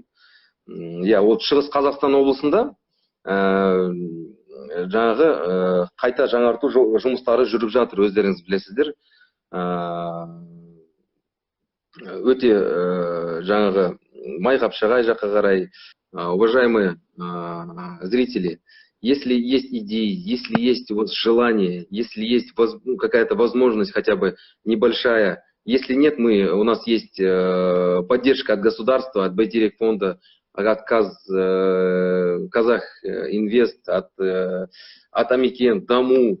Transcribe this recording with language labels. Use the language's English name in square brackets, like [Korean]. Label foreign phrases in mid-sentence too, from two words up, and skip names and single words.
[Kazakh] Ол Шығыс Қазақстан облысында жаңағы қайта жаңарту жұмыстары жүріп жатыр, өздеріңіз білесіздер. Өте жаңағы Майгапшагай жаққа қарай. [Russian] Уважаемые зрители, если есть идеи, если есть вот желание, если есть какая-то возможность хотя бы небольшая, если нет, у нас есть поддержка от государства, от Байтерек фонда, от Казах Инвест, от Амикен, Даму.